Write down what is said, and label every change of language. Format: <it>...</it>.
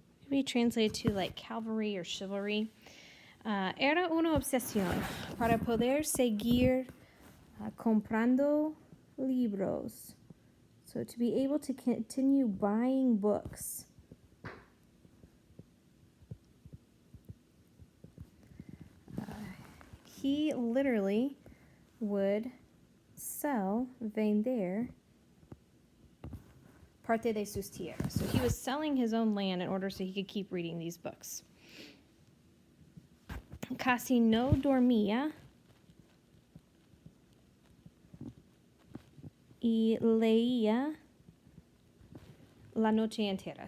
<en>Maybe translated to like cavalry or chivalry.</en> <es>Era una obsesión para poder seguir comprando libros.</es> <en>So to be able to continue buying books. He literally would</en> <es>vender parte de sus tierras.</es> <en>So he was selling his own land in order so he could keep reading these books.</en> <es>Casi no dormía y leía la noche entera.</es>